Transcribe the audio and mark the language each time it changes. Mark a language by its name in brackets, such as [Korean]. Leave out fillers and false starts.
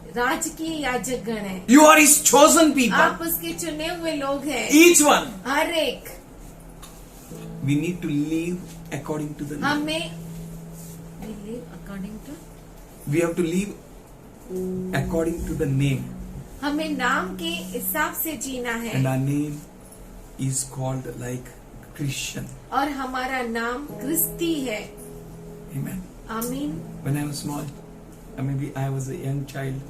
[Hindi] राजकीय याजक गण है. [English] You are his chosen people. [Hindi] आप उसके चुने हुए लोग हैं. [English] Each one. [Hindi] हर एक. [English] We need to live according to the name. [Hindi] हमें [English] we live according to, We have to live according to the name. [Hindi] हमें नाम के हिसाब से जीना है. [English] And our name is called like Christian. [Hindi] और हमारा नाम क्रिस्ती है. [English] Amen. [Hindi] आमीन. [English] When I was small, maybe I was a young child,